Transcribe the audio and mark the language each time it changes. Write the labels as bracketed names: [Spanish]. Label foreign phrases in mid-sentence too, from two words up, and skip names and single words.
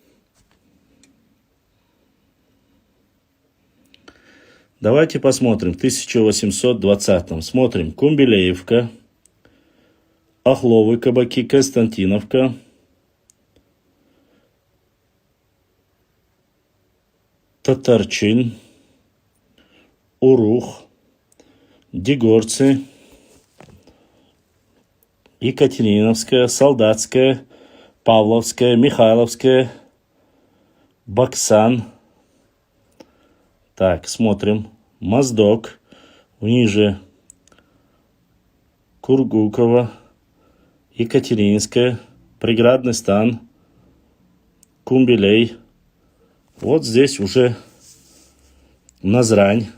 [Russian] Давайте посмотрим. В 1820-м. Смотрим. Кумбелеевка. Охловы кабаки. Константиновка. Татарчин. Урух. Дегорцы. Екатериновская. Солдатская. Павловская, Михайловская, Баксан. Так, смотрим. Моздок. Ниже Кургукова, Екатерининская, Преградный стан, Кумбелей. Вот здесь уже Назрань.